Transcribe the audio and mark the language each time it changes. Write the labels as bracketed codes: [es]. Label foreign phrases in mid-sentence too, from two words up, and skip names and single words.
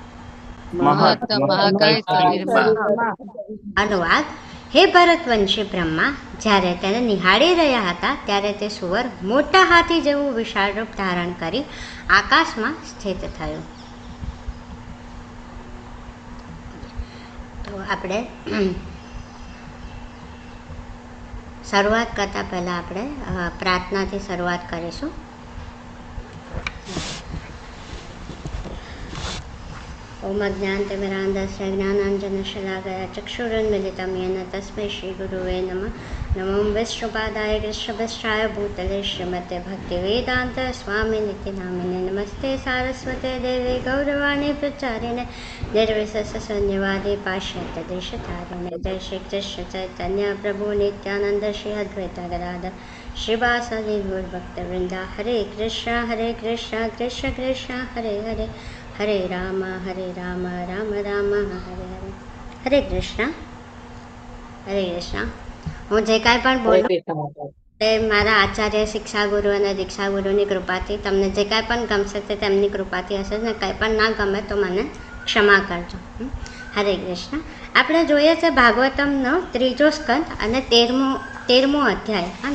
[gu] અનુવાદ: હે ભરતવંશી બ્રહ્મા, જ્યારે તેને નિહાળી રહ્યા હતા ત્યારે તે સુવર મોટા હાથી જેવું વિશાળ રૂપ ધારણ કરી આકાશમાં સ્થિત થયું. તો આપણે શરૂઆત કરતા પહેલા આપણે પ્રાર્થનાથી શરૂઆત કરીશું. [sa] ओम अज्ञानतिमिरान्धस्य ज्ञानाञ्जनशलाकया चक्षुरुन्मिलितं येन तस्मै श्रीगुरुवे नमः. नमो विष्णुपादाय कृष्णपृष्ठाय भूतले श्रीमते भक्तिवेदान्तस्वामिनिति नामिने. नमस्ते सारस्वते देवे गौरवाणी प्रचारिणे निर्विशेषशून्यवादी पाश्चात्यदेशतारिणे. जय श्री कृष्ण चैतन्य प्रभु नित्यानंद श्री अद्वैत गदाधर श्रीवासदि गौरभक्तवृंदा. हरे कृष्ण कृष्ण कृष्ण हरे हरे, हरे राम राम राम हरे हरे. [gu] हरे કૃષ્ણ. હું જે કાંઈ પણ બોલું તે મારા આચાર્ય, શિક્ષા ગુરુ અને દીક્ષા ગુરુની કૃપાથી. તમને જે કાંઈ પણ ગમશે તે તેમની કૃપાથી હશે ને કંઈ પણ ના ગમે તો મને ક્ષમા કરજો. હરે કૃષ્ણ. આપણે જોઈએ છે ભાગવતમનો 3જો સ્કંદ અને 13મો અધ્યાય.